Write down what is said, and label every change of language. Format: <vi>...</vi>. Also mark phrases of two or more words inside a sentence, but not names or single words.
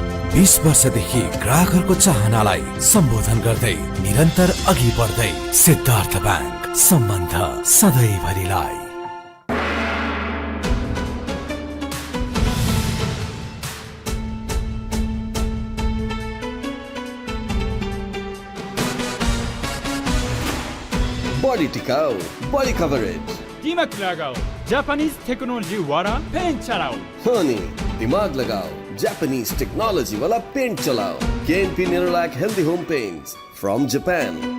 <ne>20 वर्षदेखि ग्राहकहरूको चाहनालाई सम्बोधन गर्दै निरन्तर अघि बढ्दै सिद्धार्थ ब्याङ्क सम्बन्ध सधैँभरिलाई। बढी टिकाउ, बढी कभरेज,</ne> <hi>दिमाग लगाओ</hi> <en>Japanese technology</en> <hi>वाला पेंट चलाओ।</hi> <ne>हो नि</ne> <hi>दिमाग लगाओ</hi> <en>Japanese technology</en> <hi>वाला पेंट चलाओ।</hi> <en>KNP Nerolac Healthy Home Paints from Japan.</en>